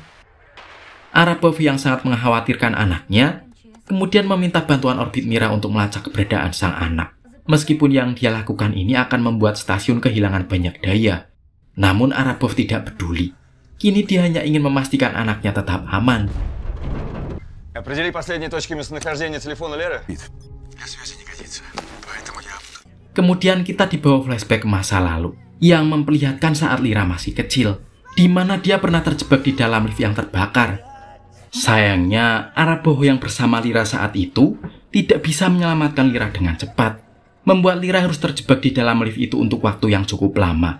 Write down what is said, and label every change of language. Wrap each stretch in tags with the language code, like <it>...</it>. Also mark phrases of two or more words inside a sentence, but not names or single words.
<id>Arabov yang sangat mengkhawatirkan anaknya, kemudian meminta bantuan orbit Mira untuk melacak keberadaan sang anak. Meskipun yang dia lakukan ini akan membuat stasiun kehilangan banyak daya, namun Arabov tidak peduli. Kini dia hanya ingin memastikan anaknya tetap aman.</id> <ru>Определи последние точки местонахождения телефона Леры.</ru> <id>Kemudian kita dibawa flashback ke masa lalu yang memperlihatkan saat Lira masih kecil, di mana dia pernah terjebak di dalam lift yang terbakar. Sayangnya, Arabov yang bersama Lira saat itu tidak bisa menyelamatkan Lira dengan cepat, membuat Lira harus terjebak di dalam lift itu untuk waktu yang cukup lama.</id>